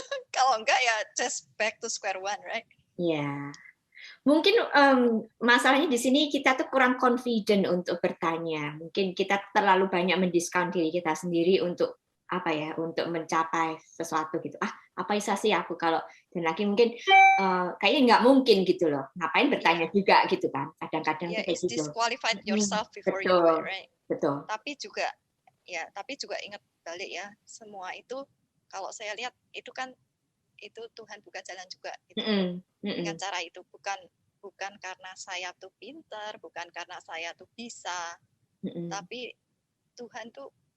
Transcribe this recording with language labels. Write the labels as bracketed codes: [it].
[en] Kalau enggak ya just back to square one, right? [id] Ya. Mungkin masalahnya di sini kita tuh kurang confident untuk bertanya. Mungkin kita terlalu banyak mendiskon diri kita sendiri untuk untuk mencapai sesuatu gitu. Apa bisa sih aku kalau, dan lagi mungkin kayaknya nggak mungkin gitu loh. Ngapain bertanya juga gitu kan? Kadang-kadang tuh kayak gitu. [en] Disqualified yourself before you do it, right? [id] Betul. Tapi juga ingat balik ya, semua itu kalau saya lihat itu kan itu Tuhan buka jalan juga gitu. Dengan cara itu bukan karena saya tuh pintar, bukan karena saya tuh bisa, tapi Tuhan tuh